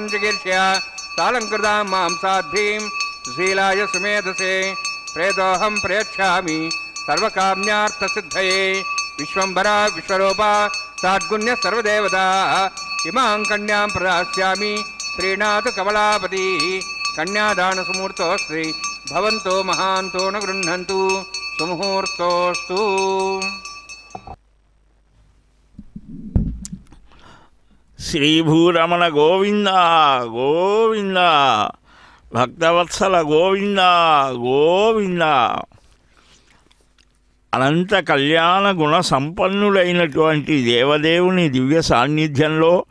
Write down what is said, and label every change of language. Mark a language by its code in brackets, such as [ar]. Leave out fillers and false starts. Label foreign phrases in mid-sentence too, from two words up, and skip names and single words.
[sa] चिकीर्ष्य सालंकृतां मां साध्वीं सुशीलाय सुमेधसे प्रेतोऽहं प्रयच्छामि सर्वकाम्यार्थसिद्धये विश्वम्भरा विश्वरूपा साद्गुण्य सर्वदेवता इमां कन्यां प्रदास्यामि प्रीणातु कमलापतिः कन्यादानसुमुहूर्तोऽस्ति भवन्तो महान्तो न गृह्णन्तु सुमुहूर्तोऽस्तु [te] శ్రీభూరమణ గోవింద గోవింద భక్తవత్సల గోవింద గోవింద అనంత కళ్యాణ గుణ సంపన్నుడైనటువంటి దేవదేవుని దివ్య సాన్నిధ్యంలో